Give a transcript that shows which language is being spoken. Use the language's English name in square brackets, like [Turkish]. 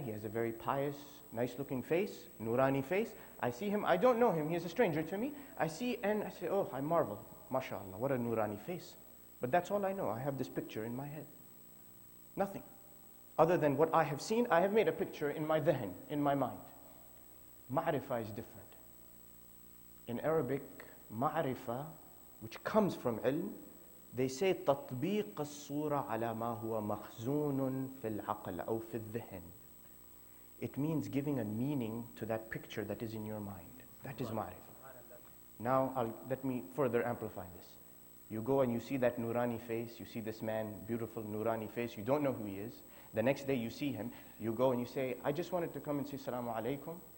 [English] He has a very pious, nice-looking face, nurani face. I see him. I don't know him. He is a stranger to me. I see and I say, oh, I marvel. MashaAllah, what a nurani face. But that's all I know. I have this picture in my head. Nothing. Other than what I have seen, I have made a picture in my dhihn, in my mind. Ma'rifah is different. In Arabic, ma'rifah, which comes from ilm, they say [Arabic] تطبيق الصورة على ما هو مخزون في العقل أو في الذهن. [English] It means giving a meaning to that picture that is in your mind. That is ma'rifah. Now, let me further amplify this. You go and you see that nurani face, you see this man, beautiful nurani face, you don't know who he is. The next day you see him, you go and you say, I just wanted to come and say Assalamu alaikum.